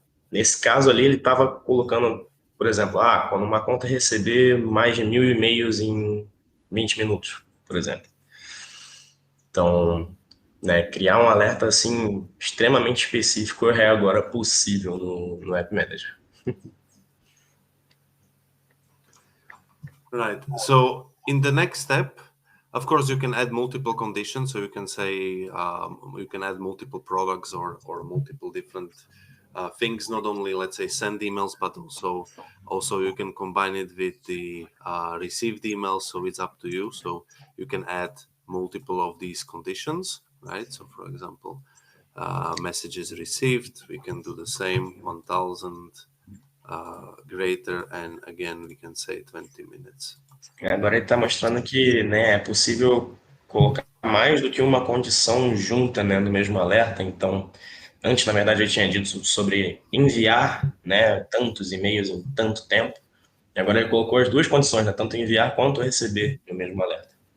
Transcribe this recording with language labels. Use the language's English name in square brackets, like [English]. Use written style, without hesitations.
[Portuguese] Nesse caso ali, ele estava colocando, por exemplo, quando uma conta receber mais de 1000 e-mails em 20 minutos, por exemplo. Então, né, criar um alerta assim extremamente específico é agora possível no App Manager. [English] Right. So in the next step, of course, you can add multiple conditions. So you can say you can add multiple products or multiple different things. Not only, let's say, send emails, but also you can combine it with the received emails. So it's up to you. So you can add multiple of these conditions, right? So for example, messages received, we can do the same, 1000 greater, and again we can say 20 minutes. [Portuguese] Agora ele está mostrando que, né, é possível colocar mais do que uma condição junta, né, no mesmo alerta. Então, antes, na verdade, eu tinha dito sobre enviar, né, tantos e-mails em tanto tempo. E agora ele colocou as duas condições, né, tanto enviar quanto receber no mesmo alerta.